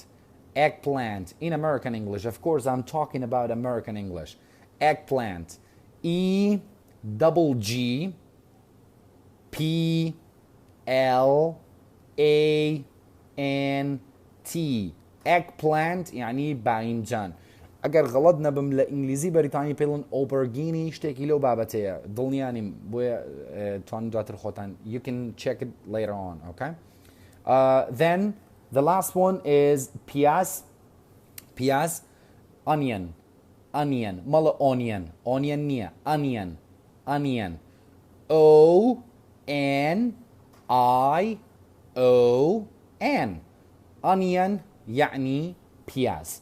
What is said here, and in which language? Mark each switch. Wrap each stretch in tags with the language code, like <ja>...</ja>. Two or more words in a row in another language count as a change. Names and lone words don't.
<en>In American English. Of course, I'm talking about American English. Eggplant. E-double-G P L A N T eggplant</en> <ckb>يعني باینجان. ئەگەر غەڵەت نەبم لە ئینگلیزی بەریتانی پێڵن ئۆبەرگینی شتێکی لەو بابەتەیە دڵنیانیم بۆیە توانین دواتر خۆتان</ckb> <en>you can check it later on, okay? Then the last one is piaz onion مەڵە onion نییە onion O N I O N onion</en> <ckb>يعني piaz.</ckb>